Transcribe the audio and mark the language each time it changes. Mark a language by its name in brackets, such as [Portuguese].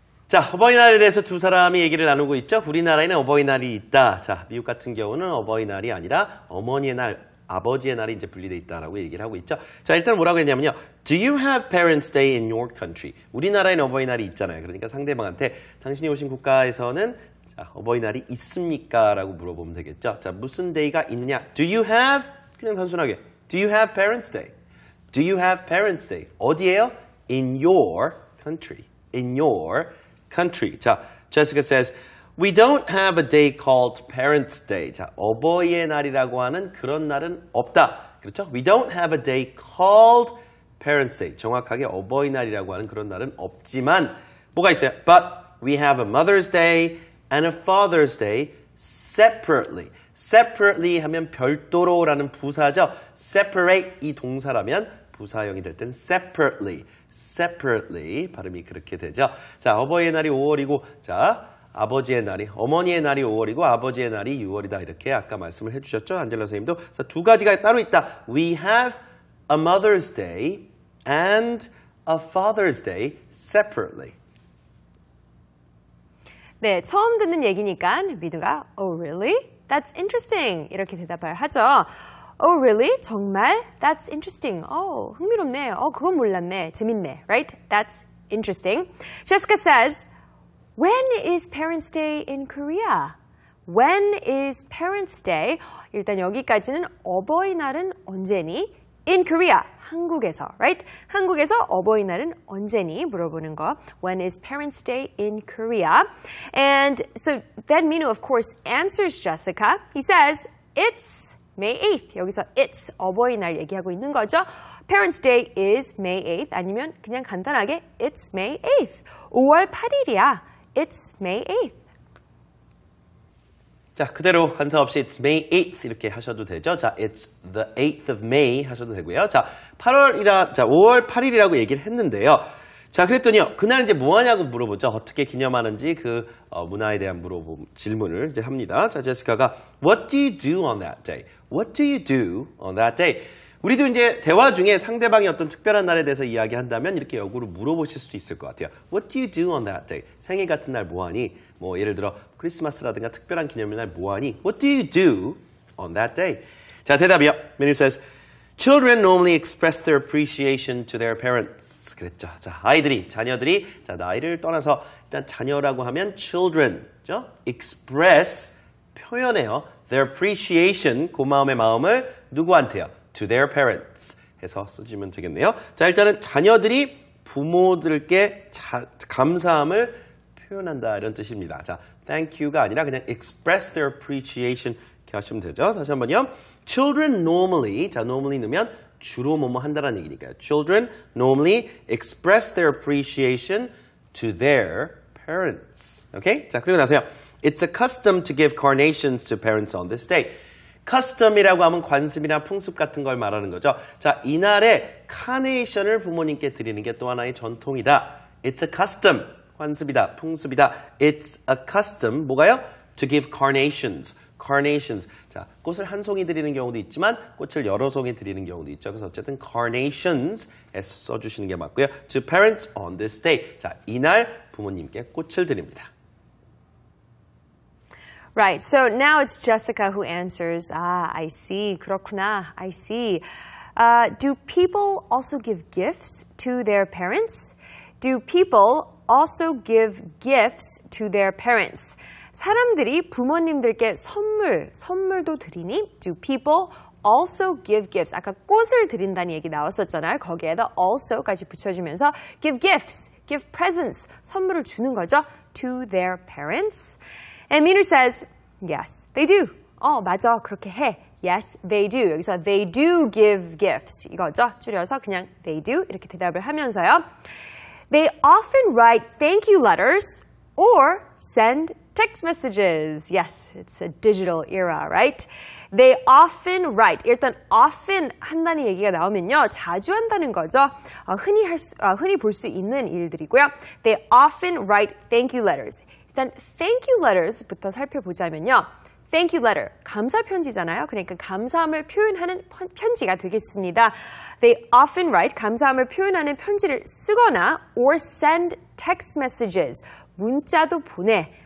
[Korean] 자, 어버이날에 대해서 두 사람이 얘기를 나누고 있죠. 우리나라에는 어버이날이 있다. 자, 미국 같은 경우는 어버이날이 아니라 어머니의 날, 아버지의 날이 이제 분리되어 있다라고 얘기를 하고 있죠. 자, 일단 뭐라고 했냐면요. [English] Do you have Parents' Day in your country? [Korean] 우리나라에는 어버이날이 있잖아요. 그러니까 상대방한테 당신이 오신 국가에서는 자, 어버이날이 있습니까? 라고 물어보면 되겠죠. 자, 무슨 데이가 있느냐? [English] Do you have? [Korean] 그냥 단순하게. [English] Do you have Parents' Day? Do you have Parents' Day? [Korean] 어디에요? [English] In your country. In your country. 자, Jessica says, We don't have a day called Parents' Day. [Korean] 자, 어버이의 날이라고 하는 그런 날은 없다. 그렇죠? [English] We don't have a day called Parents' Day. [Korean] 정확하게 어버이날이라고 하는 그런 날은 없지만 뭐가 있어요? [English] But we have a Mother's Day and a Father's Day separately. [Korean] Separately 하면 별도로라는 부사죠. Separate 이 동사라면 부사형이 될 땐 separately, separately 발음이 그렇게 되죠. 자, 어버이의 날이 5월이고 자, 아버지의 날이, 어머니의 날이 5월이고 아버지의 날이 6월이다. 이렇게 아까 말씀을 해주셨죠. 안젤라 선생님도. 자, 두 가지가 따로 있다. [English] We have a Mother's Day and a Father's Day separately. [Korean] 네, 처음 듣는 얘기니까 미두가 [English] Oh, really? That's interesting. [Korean] 이렇게 대답을 하죠. [English] Oh, really? [Korean] 정말? [English] That's interesting. [Korean] 흥미롭네. 그건 몰랐네. 재밌네. [English] Right? That's interesting. Jessica says, When is Parents' Day in Korea? When is Parents' Day? [Korean] 일단 여기까지는 어버이날은 언제니? [English] In Korea, [Korean] 한국에서, [English] right? [Korean] 한국에서 어버이날은 언제니? 물어보는 거. [English] When is Parents' Day in Korea? And so then Minu, of course, answers Jessica. He says, it's May 8th. [Korean] 여기서 it's 어버이날 얘기하고 있는 거죠. [English] Parents' Day is May 8th. [Korean] 아니면 그냥 간단하게 [English] it's May 8th. [Korean] 5월 8일이야. [English] It's May 8th. [Korean] 자, 그대로 간사 없이 [English] it's May 8th [Korean] 이렇게 하셔도 되죠. [English] 자, it's the 8th of May [Korean] 하셔도 되고요. 자, 5월 8일이라고 얘기를 했는데요. 자, 그랬더니요. 그날 이제 뭐 하냐고 물어보죠. 어떻게 기념하는지 그 문화에 대한 질문을 이제 합니다. 자, 제시카가 [English] What do you do on that day? What do you do on that day? [Korean] 우리도 이제 대화 중에 상대방이 어떤 특별한 날에 대해서 이야기한다면 이렇게 역으로 물어보실 수도 있을 것 같아요. [English] What do you do on that day? [Korean] 생일 같은 날 뭐하니? 뭐 예를 들어 크리스마스라든가 특별한 기념일날 뭐하니? [English] What do you do on that day? [Korean] 자, 대답이요. [English] Minu says, Children normally express their appreciation to their parents. [Korean] 그랬죠. 자, 자녀들이 자, 나이를 떠나서 일단 자녀라고 하면 children죠. express 표현해요. [English] their appreciation [Korean] 고마움의 마음을 누구한테요? [English] to their parents [Korean] 해서 쓰시면 되겠네요. 자, 일단은 자녀들이 부모들께 감사함을 표현한다 이런 뜻입니다. 자, thank you가 아니라 그냥 [English] express their appreciation [Korean] 이렇게 하시면 되죠. 다시 한번요. [English] Children normally, [Korean] 자, normally 넣으면 주로 뭐뭐 한다는 얘기니까요. [English] Children normally express their appreciation to their parents. [Korean] 오케이? 자, 그리고 나서요. [English] It's a custom to give carnations to parents on this day. [Korean] custom이라고 하면 관습이나 풍습 같은 걸 말하는 거죠. 자, 이날에 카네이션을 부모님께 드리는 게 또 하나의 전통이다. [English] It's a custom. [Korean] 관습이다. 풍습이다. [English] It's a custom. [Korean] 뭐가요? [English] To give carnations. carnations. [Korean] 자, 꽃을 한 송이 드리는 경우도 있지만 꽃을 여러 송이 드리는 경우도 있죠. 그래서 어쨌든 carnations에 써주시는 게 맞고요. [English] To parents on this day. [Korean] 자, 이날 부모님께 꽃을 드립니다. [English] Right, so now it's Jessica who answers. I see. [Korean] 그렇구나. [English] I see. Do people also give gifts to their parents? Do people also give gifts to their parents? [Korean] 사람들이 부모님들께 선물도 드리니? [English] Do people also give gifts? [Korean] 아까 꽃을 드린다는 얘기 나왔었잖아요. 거기에다 also까지 붙여주면서 [English] give gifts, give presents, [Korean] 선물을 주는 거죠. [English] To their parents. And Minu says, yes, they do. [Korean] 맞아, 그렇게 해. [English] Yes, they do. [Korean] 여기서 [English] they do give gifts. [Korean] 이거죠. 줄여서 그냥 they do 이렇게 대답을 하면서요. [English] They often write thank you letters or send text messages. Yes, it's a digital era, right? They often write. [Korean] 일단 often 한다는 얘기가 나오면요. 자주 한다는 거죠. 흔히 볼 수 있는 일들이고요. [English] They often write thank you letters. 일단 thank you letters부터 살펴보자면요. Thank you letter, [Korean] 감사 편지잖아요. 그러니까 감사함을 표현하는 편지가 되겠습니다. [English] They often write, [Korean] 감사함을 표현하는 편지를 쓰거나 [English] or send text messages, [Korean] 문자도 보내.